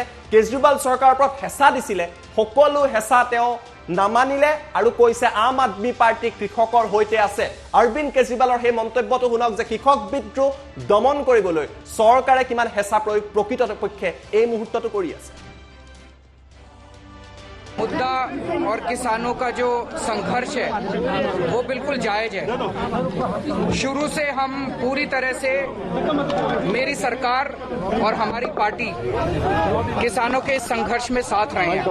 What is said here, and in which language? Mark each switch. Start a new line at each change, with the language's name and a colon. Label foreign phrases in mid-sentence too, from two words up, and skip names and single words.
Assamese: কেজৰিৱাল চৰকাৰৰ ওপৰত হেঁচা দিছিলে, সকলো হেঁচা তেওঁ নামানিলে আৰু কৈছে আম আদমি পাৰ্টি কৃষকৰ সৈতে আছে। অৰবিন্দ কেজৰিৱালৰ সেই মন্তব্যটো শুনক যে কৃষক বিদ্ৰোহ দমন কৰিবলৈ চৰকাৰে কিমান হেঁচা প্ৰয়োগ প্ৰকৃতপক্ষে এই মুহূৰ্তটো কৰি আছে।
Hindi: मुद्दा और किसानों का जो संघर्ष है वो बिल्कुल जायज है। शुरू से हम पूरी तरह से, मेरी सरकार और हमारी पार्टी किसानों के इस संघर्ष में साथ रहे हैं।